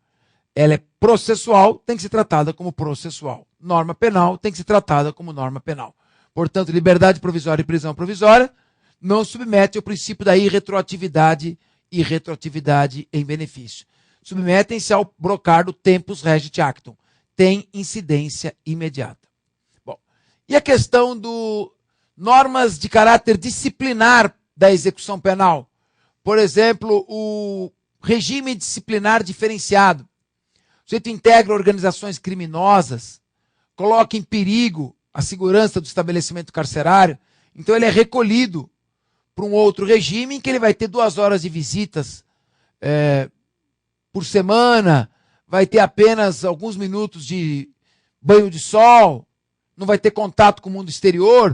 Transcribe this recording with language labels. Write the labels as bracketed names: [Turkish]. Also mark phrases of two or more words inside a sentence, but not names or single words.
[Portuguese] Ela é processual, tem que ser tratada como processual. Norma penal tem que ser tratada como norma penal. Portanto, liberdade provisória e prisão provisória não submetem ao princípio da irretroatividade e retroatividade em benefício. Submetem-se ao brocardo [Latin] tempus regit actum. [Portuguese] Tem incidência imediata. Bom, e a questão do normas de caráter disciplinar da execução penal? Por exemplo, o regime disciplinar diferenciado. O sujeito integra organizações criminosas, coloca em perigo a segurança do estabelecimento carcerário, então ele é recolhido para um outro regime em que ele vai ter 2 horas de visitas por semana, vai ter apenas alguns minutos de banho de sol, não vai ter contato com o mundo exterior.